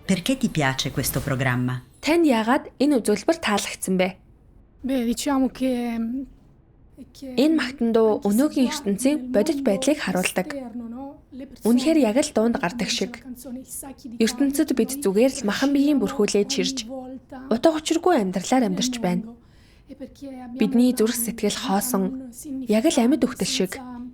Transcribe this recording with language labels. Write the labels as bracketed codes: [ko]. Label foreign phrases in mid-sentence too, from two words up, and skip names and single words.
[it] Perché ti piace questo programma? [mn] Танд яагаад энэ үзүүлбэр таалагдсан бэ? [it] Beh, diciamo che [mn] Энэ магтандуу өнөөгийн ертөнцийн бодит байдлыг харуулдаг. Үнэхээр яг л дуунд гардаг шиг. ертөнцид бид зүгээр л махан биеийн бүрхүүлээ чирж, утга учиргүй амьдралаар амьдарч байна. Бидний зүрх сэтгэл хоосон, яг л амьд үхтэл шиг.